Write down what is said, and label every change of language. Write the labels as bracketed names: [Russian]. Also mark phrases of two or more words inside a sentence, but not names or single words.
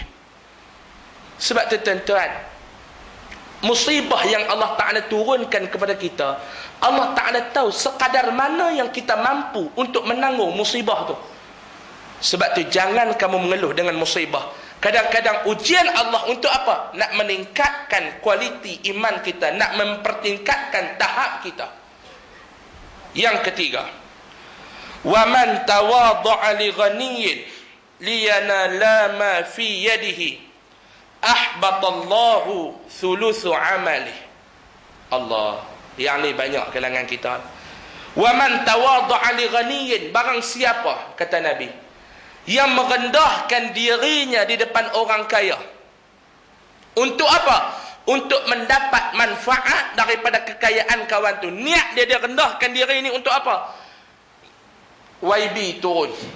[Malay] Sebab tu tuan-tuan, musibah yang Allah Ta'ala turunkan kepada kita, Allah Ta'ala tahu sekadar mana yang kita mampu untuk menanggung musibah tu. Sebab tu jangan kamu mengeluh dengan musibah. Kadang-kadang ujian Allah untuk apa? Nak meningkatkan kualiti iman kita, nak mempertingkatkan tahap kita. Yang ketiga, [Arabic] ومن تواضع لغني لينال ما في يديه أحبط الله ثلث عمله. [Malay] Allah, yang ni banyak kalangan kita. [Arabic] ومن تواضع لغني, [Malay] barang siapa kata Nabi yang merendahkan dirinya di depan orang kaya. Untuk apa? Untuk mendapat manfaat daripada kekayaan kawan tu. Niat dia rendahkan diri ini untuk apa? YB turun.